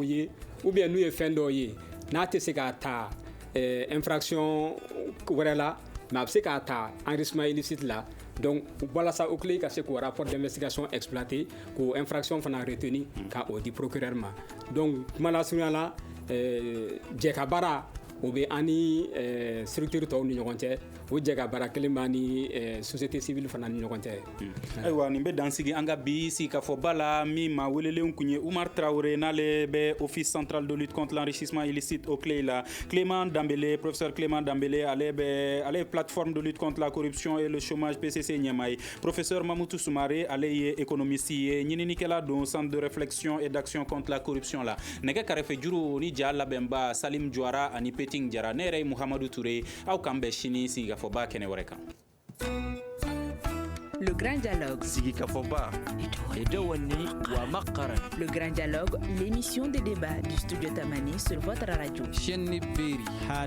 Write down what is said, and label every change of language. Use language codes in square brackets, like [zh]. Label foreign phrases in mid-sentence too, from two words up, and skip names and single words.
[bm] ye [fr] ou bien [bm] n'u ye fɛn dɔw ye n'a tɛ se k'a ta infraction wɛrɛ la mais a bɛ se k'a ta [fr] enrichissement illicite [bm] la donc walasa OCLEI ka se k'o [fr] rapport d'investigation exploiter [bm] k'o infraction fana retenir ka o di procureur ma donc kuma lasurunya la jɛ ka baara o bɛ an ni structure tɔw ni ɲɔgɔn cɛ o jɛ ka baara kelen b'a ni [fr] société civile [bm] fana ni ɲɔgɔn tɛ ayiwa nin bɛ dansigi an ka bi sigikafɔba la min ma welelenw kun ye Umar Traoré n'ale bɛ office central de lutte contre l'enrichissement illicite au CLEI la Clément Dambélé professeur Clément Dambélé ale ye plateforme de lutte contre la corruption et le chômage PCC ɲɛma ye professeur Mamoutou Soumaré ale ye économiste ye ɲininikɛla don centre de réflexion et d'action contre la corruption la nɛgɛ kɛrɛfɛ juru ni ja labɛnba Salim Jwara ani Peting Jara ne yɛrɛ ye Muhamadou Touré aw kan bɛn sini sigikafɔba kɛnɛ wɛrɛ kan. Le Grand Dialogue. Sigikafɔba Edewani wa Makaran. [fr] Le Grand Dialogue, l'émission de débat du studio Tamani sur votre radio.